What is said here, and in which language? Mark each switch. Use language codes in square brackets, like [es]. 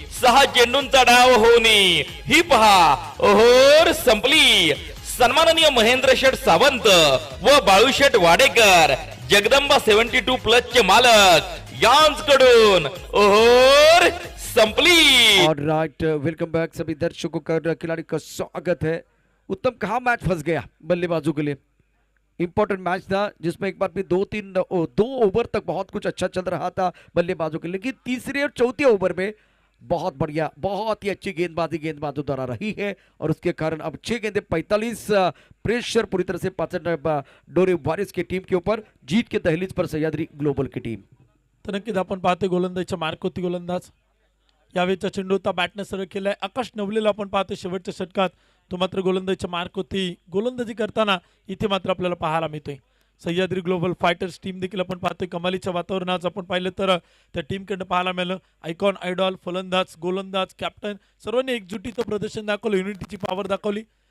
[mr] 6 चेंडूंचा डाव होणी ही पहा ओहोर संपली. सन्माननीय महेंद्र शेठ सावंत व बाळूशेठ वाडेकर जगदंबा 72 प्लस चे मालक यांचकडून ओहोर संपली. [en] alright, welcome back [hi] सभी दर्शकों का, खिलाड़ी का स्वागत है. उत्तम, कहाँ मैच फंस गया बल्लेबाजों के लिए. इंपॉर्टेंट मैच था जिसमें एक बार भी 2 ओवर तक बहुत कुछ अच्छा चल रहा था बल्लेबाजों के, लेकिन तीसरे और चौथे ओवर में बहुत बढ़िया, बहुत ही अच्छी गेंदबाजी गेंदबाजों द्वारा रही है और उसके कारण अब 6 गेंदें 45. प्रेशर पूरी तरह से पाचन डोरे वॉरियर्स की टीम के ऊपर. जीत के दहलीज पर सह्याद्री ग्लोबल की टीम. [mr] तर नक्कीच आपण पाहतोय गोलंदाजीच्या मार्कोती गोलंदाज. यावेळीचा चेंडू होता बॅटने सरळ केलाय. आकाश नवलेला आपण पाहतोय शेवटच्या षटकात, तो मात्र गोलंदाजीच्या मार्कोती गोलंदाजी करताना इथे मात्र आपल्याला पाहायला मिळतोय. सह्याद्री ग्लोबल फायटर्स टीम देखील आपण पाहतोय कमालीच्या वातावरणात. आपण पाहिलं तर त्या टीमकडनं पाहायला मिळालं आयकॉन, आयडॉल, फलंदाज, गोलंदाज, कॅप्टन सर्वांनी एकजुटीचं प्रदर्शन दाखवलं, युनिटीची पॉवर दाखवली.